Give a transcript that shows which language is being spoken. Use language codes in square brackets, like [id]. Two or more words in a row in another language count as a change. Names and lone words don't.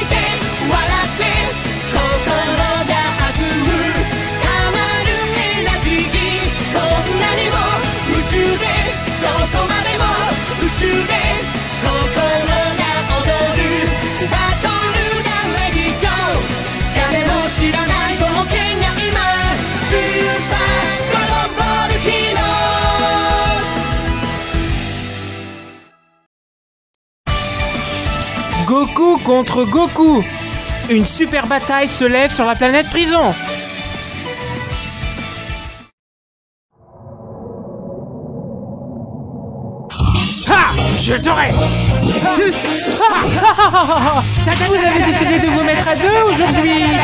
[ja] って心が弾むたまるエナジーこんなにも宇宙でどこまでも宇宙で心が踊るバトルが [en] ready go [ja] 誰も知らない冒険が今スーパードラゴンボールヒーロー [fr] Goku contre Goku. Une super bataille se lève sur la planète prison. Ha! Je t'aurai! Vous avez décidé de vous mettre à deux aujourd'hui.